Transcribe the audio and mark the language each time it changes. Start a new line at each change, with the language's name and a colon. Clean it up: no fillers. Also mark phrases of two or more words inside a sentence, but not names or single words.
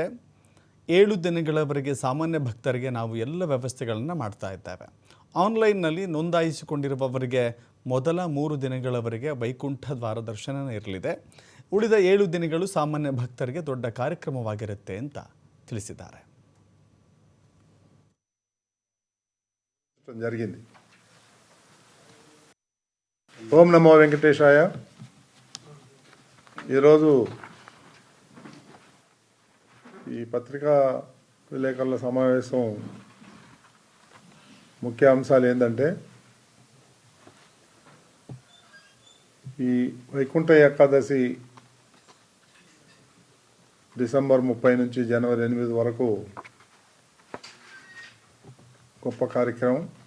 Kannada: 7 ದಿನಗಳವರೆಗೆ ಸಾಮಾನ್ಯ ಭಕ್ತರಿಗೆ ನಾವು ಎಲ್ಲ ವ್ಯವಸ್ಥೆಗಳನ್ನು ಮಾಡ್ತಾ ಇದ್ದೇವೆ. ಆನ್ಲೈನ್ನಲ್ಲಿ ನೋಂದಾಯಿಸಿಕೊಂಡಿರುವವರಿಗೆ ಮೊದಲ 3 ದಿನಗಳವರೆಗೆ ವೈಕುಂಠ ದ್ವಾರ ದರ್ಶನ ಇರಲಿದೆ. ಉಳಿದ 7 ದಿನಗಳು ಸಾಮಾನ್ಯ ಭಕ್ತರಿಗೆ ದೊಡ್ಡ ಕಾರ್ಯಕ್ರಮವಾಗಿರುತ್ತೆ ಅಂತ ತಿಳಿಸಿದ್ದಾರೆ.
Telugu: జరిగింది. ఓం నమో వెంకటేశాయ. ఈరోజు ఈ పత్రికా విలేకరుల సమావేశం ముఖ్య అంశాలు ఏంటంటే ఈ వైకుంఠ ఏకాదశి డిసెంబర్ 30 నుంచి జనవరి 8 వరకు గొప్ప కార్యక్రమం.